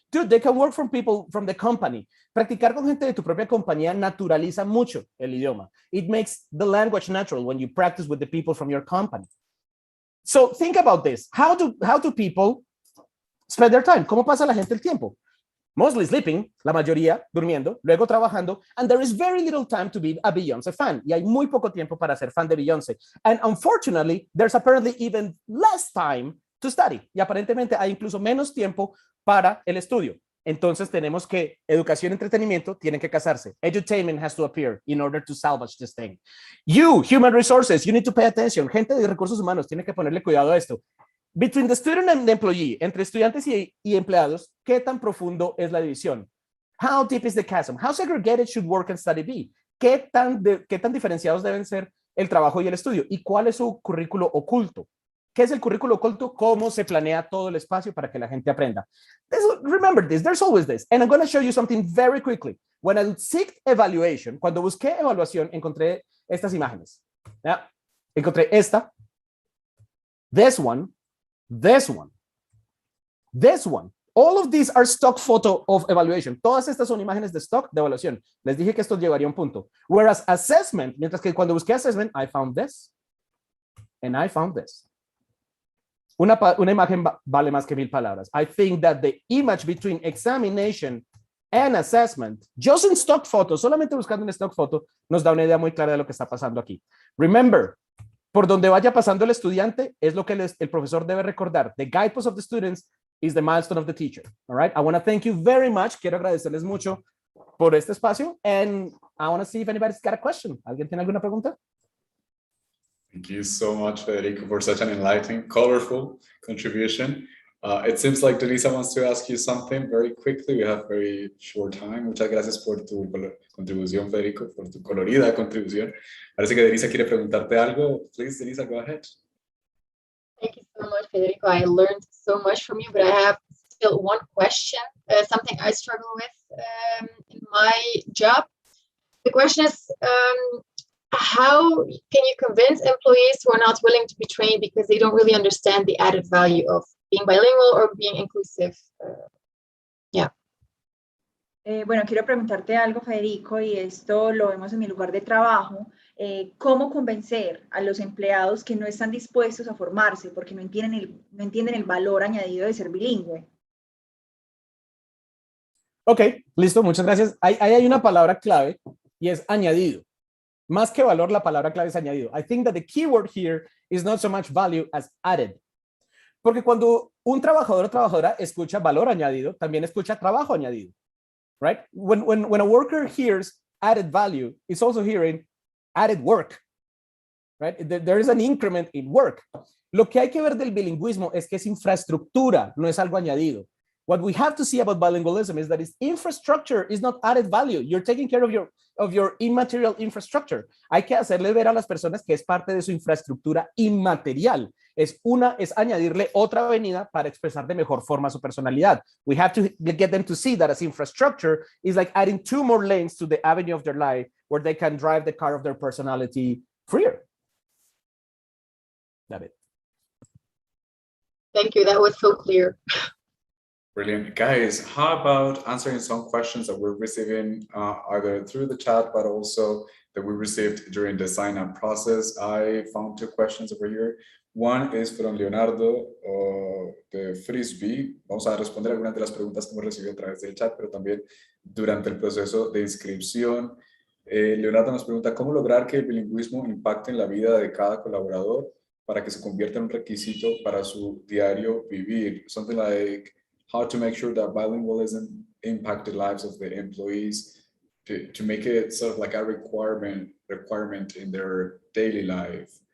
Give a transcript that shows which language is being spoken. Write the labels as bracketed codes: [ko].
[en] Dude, they can work from people from the company. [es] Practicar con gente de tu propia compañía naturaliza mucho el idioma. [en] It makes the language natural when you practice with the people from your company. So think about this. How do people spend their time? [es] ¿Cómo pasa la gente el tiempo? [en] Mostly sleeping, [es] la mayoría durmiendo, luego trabajando, [en] and there is very little time to be a Beyoncé fan. [es] Y hay muy poco tiempo para ser fan de Beyoncé. [en] And unfortunately, there's apparently even less time to study. [es] Y aparentemente hay incluso menos tiempo para el estudio. Entonces tenemos que educación y entretenimiento tienen que casarse. [en] Edutainment has to appear in order to salvage this thing. You, human resources, you need to pay attention. [es] Gente de recursos humanos tiene que ponerle cuidado a esto. [en] Between the student and the employee, [es] entre estudiantes y empleados, ¿qué tan profundo es la división? [en] How deep is the chasm? How segregated should work and study be? [es] ¿Qué tan diferenciados deben ser el trabajo y el estudio? ¿Y cuál es su currículo oculto? ¿Qué es el currículo oculto? ¿Cómo se planea todo el espacio para que la gente aprenda? [en] Remember this, there's always this. And I'm going to show you something very quickly. When I seek evaluation, [es] cuando busqué evaluación, encontré estas imágenes. ¿Ya? Encontré esta, [en] this one, this one, this one. All of these are stock photo of evaluation. [es] Todas estas son imágenes de stock de evaluación. Les dije que esto llevaría un punto. [en] Whereas assessment, [es] mientras que cuando busqué assessment, [en] I found this and I found this. [es] Una imagen vale más que 1000 palabras. [en] I think that the image between examination and assessment, just in stock photo, [es] solamente buscando en stock photo, [en] nos da una idea muy clara de lo que está pasando aquí. [es] Remember, por donde vaya pasando el estudiante es lo que el profesor debe recordar. [en] The guidepost of the students is the milestone of the teacher. All right. I want to thank you very much. [es] Quiero agradecerles mucho por este espacio. [en] And I want to see if anybody's got a question. [es] ¿Alguien tiene alguna pregunta? [en] Thank you so much, Federico, for such an enlightening, colorful contribution. It seems like Deniza wants to ask you something very quickly. We have very short time. [es] Muchas gracias por tu contribución, Federico, por tu colorida contribución. Parece que Deniza quiere preguntarte algo. [en] Please, Deniza, go ahead. Thank you so much, Federico. I learned so much from you, but I have still one question, something I struggle with in my job. The question is, how can you convince employees who are not willing to be trained because they don't really understand the added value of being bilingual or being inclusive? [es] Bueno, quiero preguntarte algo, Federico, y esto lo vemos en mi lugar de trabajo. ¿Cómo convencer a los empleados que no están dispuestos a formarse porque no entienden el valor añadido de ser bilingüe? Ok, listo, muchas gracias. Ahí hay una palabra clave y es añadido. Más que valor, la palabra clave es añadido. [en] I think that the keyword here is not so much value as added. [es] Porque cuando un trabajador o trabajadora escucha valor añadido, también escucha trabajo añadido. [en] Right? When a worker hears added value, it's also hearing added work. Right? There is an increment in work. [es] Lo que hay que ver del bilingüismo es que es infraestructura, no es algo añadido. [en] What we have to see about bilingualism is that its infrastructure is not added value. You're taking care of your immaterial infrastructure. [es] Hay que hacerle ver a las personas que es parte de su infraestructura inmaterial. Es añadirle otra avenida para expresar de mejor forma su personalidad. [en] We have to get them to see that as infrastructure is like adding 2 more lanes to the avenue of their life where they can drive the car of their personality freer. That's it. Thank you. That was so clear. Brilliant. Guys, how about answering some questions that we're receiving either through the chat, but also that we received during the sign-up process? I found two questions over here. One is from Leonardo de Frisbee. [es] Vamos a responder algunas de las preguntas que hemos recibido a través del chat, pero también durante el proceso de inscripción. Leonardo nos pregunta, ¿cómo lograr que el bilingüismo impacte en la vida de cada colaborador para que se convierta en un requisito para su diario vivir? [en] Something like how to make sure that bilingualism impact the lives of the employees to make it sort of like a requirement in their daily life.